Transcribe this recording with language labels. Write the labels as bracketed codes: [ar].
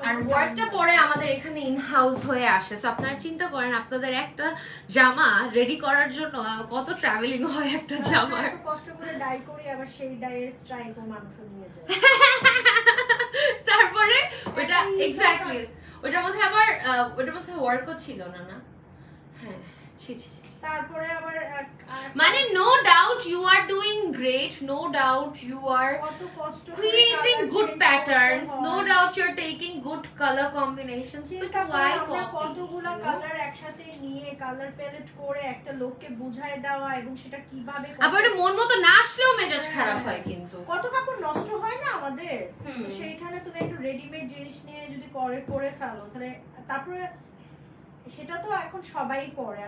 [bn] আর ওয়ার্কটা পরে আমাদের এখানে ইন হাউস হয়ে আসে। সো আপনারা চিন্তা করেন আপনাদের একটা জামা রেডি করার জন্য কত ট্রাভেলিং হয় একটা জামা, এত কষ্ট করে ডাই করি, আবার সেই ডাইয়ের স্ট্রাইকও মানুষ নিয়ে যায়। তারপরে ওটা এক্স্যাক্টলি ওটার মধ্যে আবার ওটার মধ্যে ওয়ার্কও ছিল না। হ্যাঁ, ছি। তারপরে আবার [en] মানে no doubt you are doing great, no doubt you are creating good patterns, no doubt you're taking good color combinations, but why [bn] কতগুলো কালার একসাথে নিয়ে কালার প্যালেট করে একটা লোককে বুঝায় দেওয়া, এবং সেটা কিভাবে আবার এটা মন মতো না আসলেও মেজাজ খারাপ হয়, কিন্তু কত কাপড় নষ্ট হয় না আমাদের। সেইখানে তুমি একটু রেডিমেড জিনিস নিয়ে যদি করে ফেলো, তাহলে তারপরে সেটা তো এখন সবাই করে।